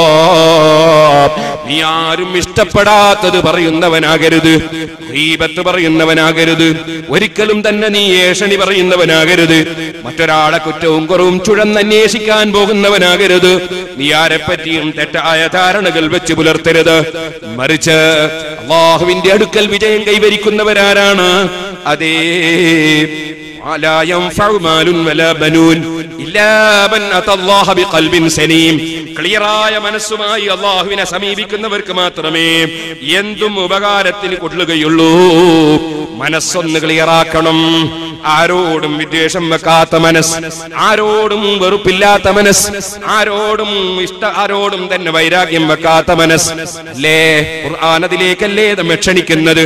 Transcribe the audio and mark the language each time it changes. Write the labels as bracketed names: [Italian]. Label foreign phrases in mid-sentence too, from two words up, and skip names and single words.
[Malayalam] നീ ആരും ഇഷ്ടപ്പെടാത്തത് പറയുന്നവനാകരുത്, ഗീബത്ത് പറയുന്നവനാകരുത്, ഒരിക്കലും തന്നെ നീ ഏഷണി പറയുന്നവനാകരുത്, മറ്റൊരാളെ കുറ്റവും കുറവും ചുഴന്നന്വേഷിക്കാൻ പോകുന്നവനാകരുത്, നീ ആരെപ്പറ്റിയും തെറ്റായ ധാരണകൾ വെച്ച് പുലർത്തരുത്. മറിച്ച് അല്ലാഹുവിന്റെ അടുക്കൽ വിജയം കൈവരിക്കുന്നവരാരാണ്? അതേ, [Arabic] لا ينفع مال ولا بنون إلا من أتى الله بقلب سليم. [Malayalam] ക്ലിയറായ മനസ്സുമായി അല്ലാഹുവിനെ സമീപിക്കുന്നവർക്ക് മാത്രമേ എന്തും ഉപകാരത്തിന് കൊള്ളുകയുള്ളൂ. മനസ്സൊന്ന് ക്ലിയറാക്കണം. ആരോടും വിദ്വേഷം വെക്കാത്ത മനസ്സ്, ആരോടും വെറുപ്പില്ലാത്ത മനസ്സ്, ആരോടും തന്നെ വൈരാഗ്യം വെക്കാത്ത മനസ്സ് അല്ലേ ഖുർആൻ അതിലേക്കല്ലേ നമ്മെ ക്ഷണിക്കുന്നത്.